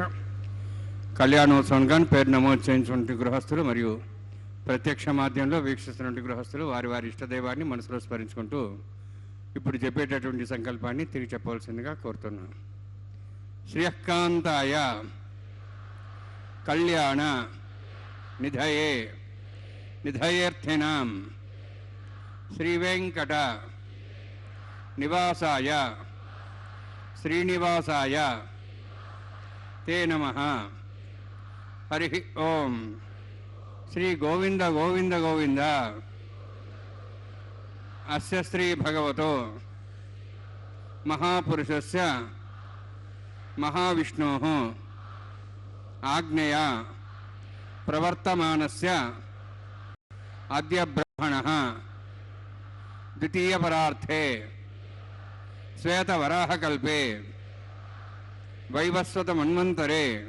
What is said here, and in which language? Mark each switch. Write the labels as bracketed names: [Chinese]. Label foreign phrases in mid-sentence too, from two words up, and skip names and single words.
[Telugu] కళ్యాణోత్సవం కానీ పేరు నమోదు చేయించినటువంటి గృహస్థులు మరియు ప్రత్యక్ష మాధ్యమంలో వీక్షిస్తున్నటువంటి గృహస్థులు వారి వారి ఇష్టదైవాన్ని మనసులో స్మరించుకుంటూ ఇప్పుడు చెప్పేటటువంటి సంకల్పాన్ని తిరిగి చెప్పవలసిందిగా కోరుతున్నాను. [Sanskrit] శ్రీయకాంతాయ కళ్యాణ निधये निधयेऽर्थिनां श्रीवेंकट निवासाय श्रीनिवासाय ते नमः। हरि ओम। श्री गोविंद गोविंद गोविंद। अस्य श्री भगवतो महापुरुषस्य महाविष्णोः आज्ञया प्रवर्तमानस्य अद्य ब्रह्मणः द्वितीयपरार्थे श्वेतवराहकल्पे वैवस्वतमन्वन्तरे